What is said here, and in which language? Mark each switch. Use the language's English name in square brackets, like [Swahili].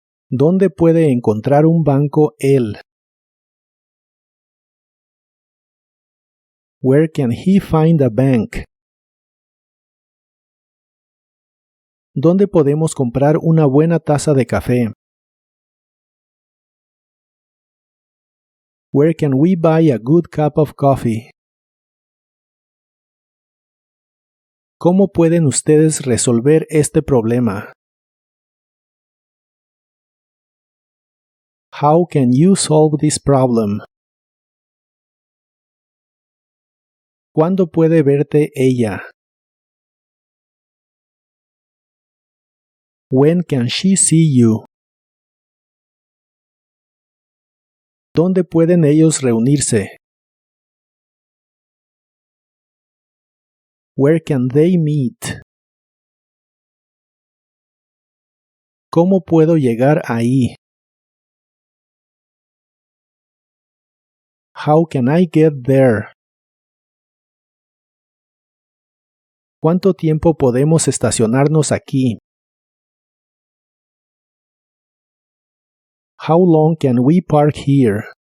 [Spanish] ¿Dónde puede encontrar un banco él? [English] Where can he find a bank? [Spanish] ¿Dónde podemos comprar una buena taza de café? [English] Where can we buy a good cup of coffee? [Spanish] ¿Cómo pueden ustedes resolver este problema? [English] How can you solve this problem? [Spanish] ¿Cuándo puede verte ella? [English] When can she see you? [Spanish] ¿Dónde pueden ellos reunirse? [English] Where can they meet? [Spanish] ¿Cómo puedo llegar ahí? [English] How can I get there? [Spanish] ¿Cuánto tiempo podemos estacionarnos aquí? [English] How long can we park here?